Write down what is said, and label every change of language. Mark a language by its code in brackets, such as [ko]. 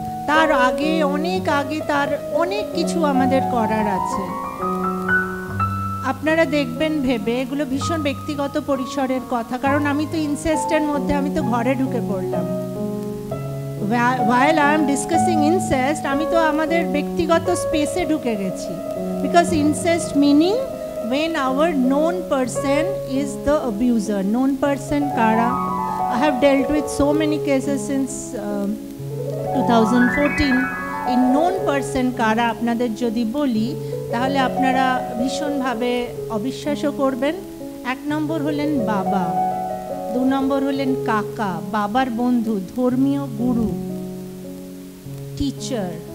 [bn] তার আগে, অনেক আগে, তার অনেক কিছু আমাদের করার আছে। আপনারা দেখবেন ভেবে, এগুলো ভীষণ ব্যক্তিগত পরিসরের কথা, কারণ আমি তো ইনসেস্টের মধ্যে, আমি তো ঘরে ঢুকে পড়লাম। [en] while I am discussing incest, [bn] আমি তো আমাদের ব্যক্তিগত স্পেসে ঢুকে গেছি। [en] Because incest meaning when our known person is the abuser. Known person কারা? I have dealt with so many cases since 2014. [bn] এই known person কারা আপনাদের যদি বলি, তাহলে আপনারা ভীষণভাবে অবিশ্বাসও করবেন। 1 নম্বর হলেন বাবা, 2 নম্বর হলেন কাকা, বাবার বন্ধু, ধর্মীয় গুরু, টিচার।